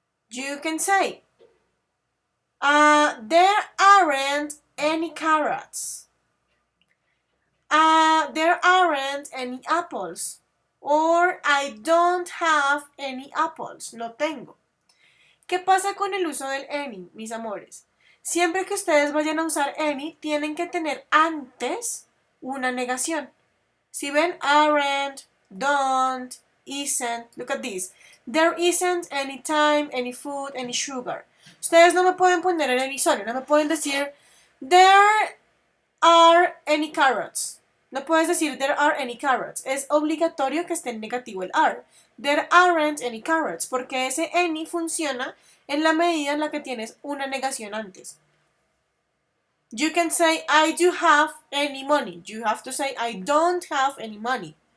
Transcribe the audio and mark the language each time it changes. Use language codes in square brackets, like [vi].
[en] You can say, there aren't any carrots. There aren't any apples. Or I don't have any apples. [es] No tengo. ¿Qué pasa con el uso del any, mis amores? Siempre que ustedes vayan a usar any, tienen que tener antes una negación. Si ven aren't, don't, isn't, [en] look at this. There isn't any time, any food, any sugar. [es] Ustedes no me pueden poner el any solo, no me pueden decir [en] there are any carrots. [es] No puedes decir [en] there are any carrots. [es] Es obligatorio que esté en negativo el are. [en] There aren't any carrots, [es] porque ese any funciona en la medida en la que tienes una negación antes. [en] You can say, I do have any money. You have to say, I don't have any money.